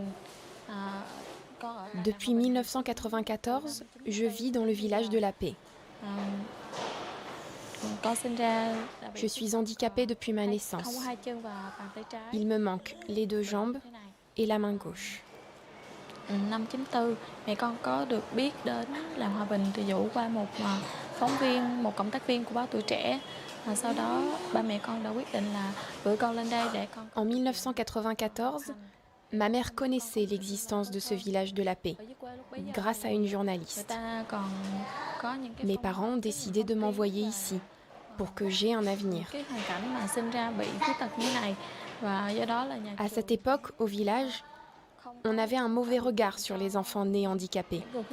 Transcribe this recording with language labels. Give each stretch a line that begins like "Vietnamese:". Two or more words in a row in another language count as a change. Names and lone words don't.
French: Depuis 1994, je vis dans le village de la Paix. Je suis handicapée depuis ma naissance. Il me manque les 2 jambes et la main gauche.
Vietnamese: Năm 94, mẹ con có được biết đến làng Hòa Bình từ dụ qua một phóng viên, một cộng tác viên của báo Tuổi Trẻ. Sau đó, ba mẹ con đã quyết định là gửi con lên đây để con...
French: En 1994, ma mère connaissait l'existence de ce village de la Paix, grâce à une journaliste. Mes parents ont décidé de m'envoyer ici, pour que j'aie un avenir. À cette époque, au village, on avait un mauvais regard sur les enfants nés handicapés.